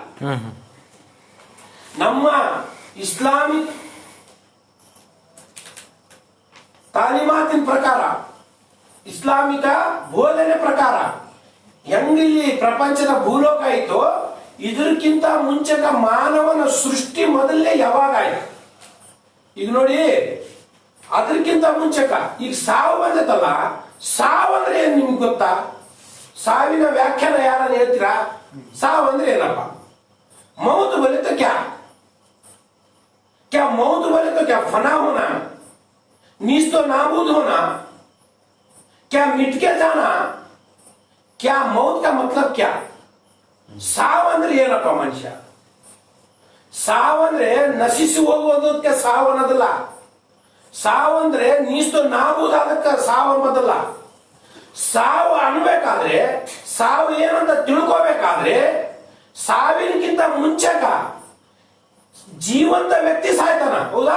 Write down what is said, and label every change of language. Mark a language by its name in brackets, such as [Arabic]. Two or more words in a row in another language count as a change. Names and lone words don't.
[Kannada] ನಮ್ಮ ಇಸ್ಲಾಮಿಕ್ ತಾಲೀಮಾತಿನ ಪ್ರಕಾರ, ಇಸ್ಲಾಮಿಕ ಬೋಧನೆ ಪ್ರಕಾರ ಹೆಂಗಿಲ್ಲಿ ಪ್ರಪಂಚದ ಭೂಲೋಕ ಆಯ್ತು, ಇದಕ್ಕಿಂತ ಮುಂಚೆಗ ಮಾನವನ ಸೃಷ್ಟಿ ಮೊದಲೇ ಯಾವಾಗ ಆಯ್ತು. ಈಗ ನೋಡಿ, ಅದಕ್ಕಿಂತ ಮುಂಚೆಕ ಈಗ ಸಾವು ಬಂದೈತಲ್ಲ, ಸಾವು ಅಂದ್ರೆ ಏನ್ ನಿಮ್ಗೆ ಗೊತ್ತಾ? ಸಾವಿನ ವ್ಯಾಖ್ಯಾನ ಯಾರನ್ನ ಹೇಳ್ತೀರಾ? ಸಾವು ಅಂದ್ರೆ ಏನಪ್ಪ? [Hindi] मौत बोले तो क्या क्या मौत बोले तो क्या फना होना, नीच तो नाबूद होना, क्या मिट के जाना, क्या मौत का मतलब क्या? [Kannada] ಸಾವು ಅಂದ್ರೆ ಏನಪ್ಪ ಮನುಷ್ಯ? ಸಾವಂದ್ರೆ ನಶಿಸಿ ಹೋಗುವುದಕ್ಕೆ ಸಾವು ಅನ್ನೋದಿಲ್ಲ. ಸಾವಂದ್ರೆ ನೀಸ್ತು ನಾಬೂದಾದಕ್ಕೆ ಸಾವು ಅನ್ನೋದಿಲ್ಲ. ಸಾವು ಅನ್ಬೇಕಾದ್ರೆ, ಸಾವು ಏನಂತ ತಿಳ್ಕೋಬೇಕಾದ್ರೆ, ಸಾವಿನಕ್ಕಿಂತ ಮುಂಚೆಕ ಜೀವಂತ ವ್ಯಕ್ತಿ ಸಾಯ್ತಾನ, ಹೌದಾ?